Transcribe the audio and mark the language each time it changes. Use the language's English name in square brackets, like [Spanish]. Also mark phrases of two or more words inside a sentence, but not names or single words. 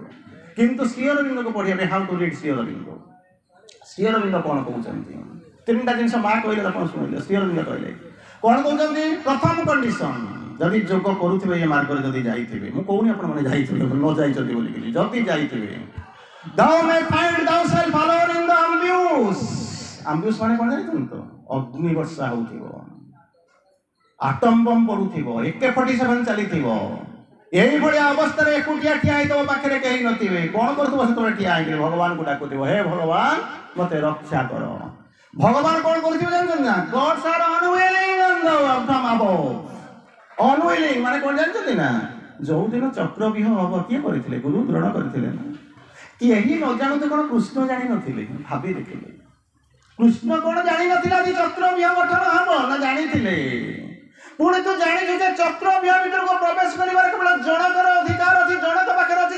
[Odia] କିନ୍ତୁ ଶ୍ରୀ ଅରବିନ୍ଦକୁ ପଢିବା ପାଇଁ ହାଉ ଟୁ ରିଡ୍ ଶ୍ରୀ ଅରବିନ୍ଦ। ଶ୍ରୀ ଅରବିନ୍ଦ କ'ଣ କହୁଛନ୍ତି? 3ଟା ଜିନିଷ ମା କହିଲେ, ଆପଣ ଶୁଣିଲେ। ଶ୍ରୀ ଅରବିନ୍ଦ କହିଲେ କ'ଣ କହୁଛନ୍ତି? ପ୍ରଥମ କଣ୍ଡିସନ, ଯଦି ଯୋଗ କରୁଥିବେ, ଏ ମାର୍ଗରେ ଯଦି ଯାଇଥିବେ, ମୁଁ କହୁନି ଆପଣମାନେ ଯାଇଥିବେ, ନ ଯାଇଛନ୍ତି ବୋଲିକି, ଯଦି ଯାଇଥିବେ, [English] thou may find thyself alone in the ambush. [Odia] ambush ମାନେ କ'ଣ ଜାଣିଛନ୍ତି ତ? ଅଗ୍ନି ବର୍ଷା ହଉଥିବ, [English] atom bomb [Odia] ପଡୁଥିବ, AK-47 ଚାଲିଥିବ, ଏଇଭଳିଆ ଅବସ୍ଥାରେ ଏକୁଟିଆ ଠିଆ ହେଇଥିବ, ପାଖରେ କେହି ନଥିବେ। କ'ଣ କରୁଥିବ ସେତେବେଳେ? ଠିଆ ହେଇକି ଭଗବାନଙ୍କୁ ଡାକୁଥିବ, ହେ ଭଗବାନ ମତେ ରକ୍ଷା କର। ଭଗବାନ କ'ଣ କରୁଥିବେ ଜାଣିଛନ୍ତି ନା? [English] Gods are unwilling and from above. [Odia] Unwilling ମାନେ କ'ଣ ଜାଣିଛନ୍ତି ନା? ଯୋଉଦିନ ଚକ୍ରବ୍ୟୁହ ହବ କିଏ କରିଥିଲେ? ଗୁରୁ ଦ୍ରୋଣ କରିଥିଲେ ନା? କେହି ନ ଜାଣନ୍ତୁ କ'ଣ କୃଷ୍ଣ ଜାଣିନଥିଲେ? ଭାବି ଦେଖିଲେ, କୃଷ୍ଣ କ'ଣ ଜାଣିନଥିଲେ ଆଜି ଚକ୍ରବ୍ୟୁହ ଗଠନ ହବ? ନା ଜାଣିଥିଲେ। ପୁଣି ତୁ ଜାଣିଛୁ ଯେ ଚକ୍ରବ୍ୟୁହ ଭିତରକୁ ପ୍ରବେଶ କରିବାର କେବଳ ଜଣଙ୍କର ଅଧିକାର ଅଛି, ଜଣଙ୍କ ପାଖରେ ଅଛି।